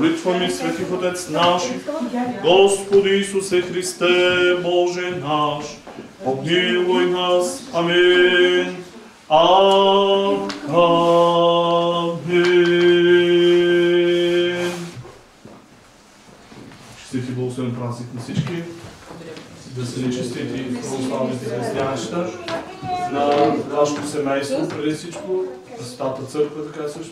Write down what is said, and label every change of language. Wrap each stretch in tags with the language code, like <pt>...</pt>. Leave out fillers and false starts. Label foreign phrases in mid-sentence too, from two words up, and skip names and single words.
<cu>молитвами светих Отец наших, Господи Исусе Христе, Боже наш, помилуй нас. Амин. Амин.</cu> <bg>Честит и благословен празник на всички. Да се ни честити православните християнща, на нашето семейство преди всичко, на Светата църква така също.</bg>